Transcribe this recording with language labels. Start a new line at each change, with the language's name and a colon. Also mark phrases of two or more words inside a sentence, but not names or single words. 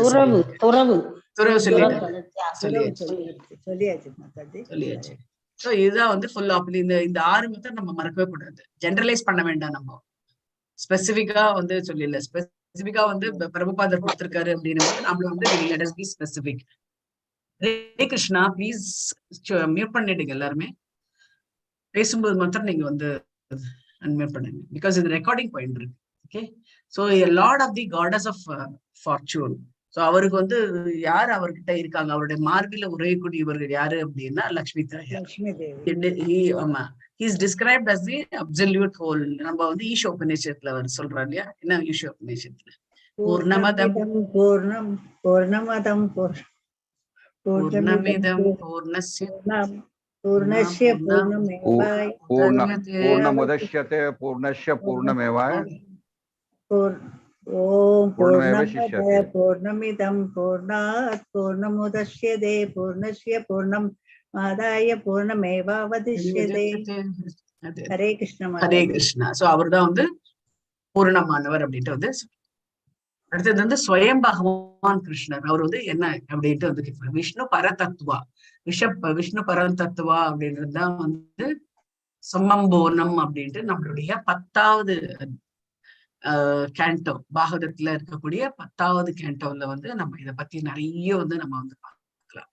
Tamil: துறவு சொல்லியாச்சு. சோ இதுதான் வந்து ஃபுல் ஆப்புல். இந்த 6 மெத்தட் நம்ம மறக்கவே கூடாது. ஜெனரலைஸ் பண்ண வேண்டாம். நம்ம ஸ்பெசிபிக்கா வந்து சொல்லல. ஸ்பெசிபிக்கா வந்து பிரபுபாதர் கொடுத்திருக்காரு அப்படின்னு நம்மள வந்து
English: let us be specific.
Tamil: ஹரே கிருஷ்ணா.
English: please mute
Tamil: பண்ணிடுங்க எல்லாருமே. பேசும்போது மாத்திரம் நீங்க வந்து அன்மியூட் பண்ணுங்க. பிகாஸ் இது
English: recording point
Tamil: இருக்கு. ஓகே.
English: so Lord of the goddess of fortune.
Tamil: சோ அவருக்கு வந்து யார் அவர்கிட்ட இருக்காங்க, அவருடைய மார்பில உரையக்கூடியவர்கள் யாரு அப்படின்னா லக்ஷ்மி தாயார். ஆமா,
English: he is described as the absolute whole.
Tamil: நம்ம வந்து ஈஷ உபநிஷத்துல சொல்றோம் இல்லையா? என்ன ஈஷ உபநிஷத்துல?
Sanskrit: पूर्णमदः पूर्णमिदं पूर्णस्य पूर्णमुदच्यते पूर्णस्य पूर्णमेवाय. ॐ पूर्णमदः पूर्णमिदं पूर्णात् पूर्णमुदच्यते पूर्णस्य पूर्णम् आदाय पूर्णमेवावशिष्यते.
Tamil: ஹரே கிருஷ்ணா. ஹரே கிருஷ்ணா. சோ அவர்தான் வந்து பூர்ணமானவர் அப்படின்ட்டு வந்து. அடுத்தது வந்து ஸ்வயம் பகவான் கிருஷ்ணர். அவர் வந்து என்ன அப்படின்ட்டு வந்து கேட்பார். விஷ்ணு பரதத்துவா. விஷ்ணு பரதத்துவா அப்படின்றதுதான் வந்து சம்மம்போனம் அப்படின்ட்டு நம்மளுடைய 10வது கேண்டோ, பாகவதத்துல இருக்கக்கூடிய 10வது கேண்டோல வந்து நம்ம இதை பத்தி நிறைய வந்து நம்ம வந்து பார்க்கலாம்.